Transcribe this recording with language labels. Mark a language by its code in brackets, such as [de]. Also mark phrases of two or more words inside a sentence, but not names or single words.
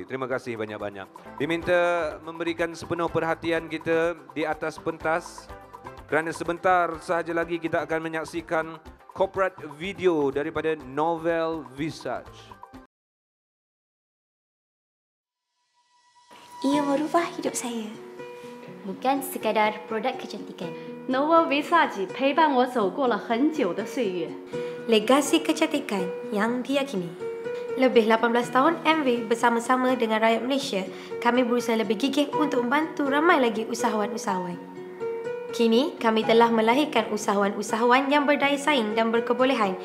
[ms] Terima kasih banyak-banyak. Diminta memberikan sepenuh perhatian kita di atas pentas kerana sebentar sahaja lagi kita akan menyaksikan [en] corporate video [ms] daripada Novel Visage. Ia merubah hidup saya. Bukan sekadar produk kecantikan. [zh] Novel Visage 陪伴我走过了很久的岁月。 [ms] Legasi kecantikan yang diyakini. Lebih 18 tahun MV bersama-sama dengan rakyat Malaysia, kami berusaha lebih gigih untuk membantu ramai lagi usahawan-usahawan. Kini, kami telah melahirkan usahawan-usahawan yang berdaya saing dan berkebolehan.